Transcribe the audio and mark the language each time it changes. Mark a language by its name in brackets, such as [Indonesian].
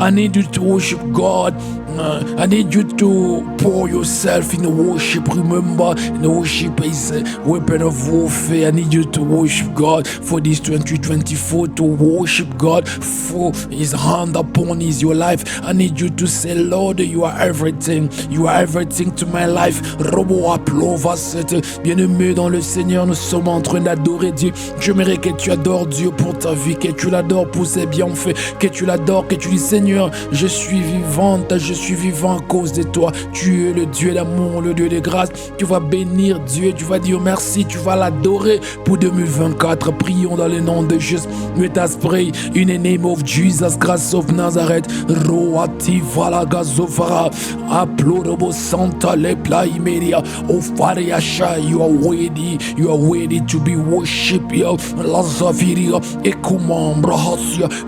[English] I need you to worship God. I need you to pour yourself in the worship. Remember, in the worship is a weapon of warfare. I need you to worship God for this 2024, to worship God for His hand upon your life. I need you to say, Lord, you are everything. You are everything to my life. Robo Aplova, [French] bien-aimé dans le Seigneur, nous sommes en train d'adorer Dieu. J'aimerais que tu adores Dieu pour ta vie, que tu l'adores pour ses bienfaits, que tu l'adores, que tu dis, Seigneur, je suis vivante, je suis vivant à cause de toi. Tu es le Dieu d'amour, le Dieu de grâce. Tu vas bénir Dieu, tu vas dire merci, tu vas l'adorer pour 2024. Prions dans le nom de Jésus. [English] Let us pray in the name of Jesus Christ of Nazareth. Roati valagazovara aplorobo santa lepla imeria ofariasha. You are worthy to be worshipped. Lazaviria ekumambra hasia.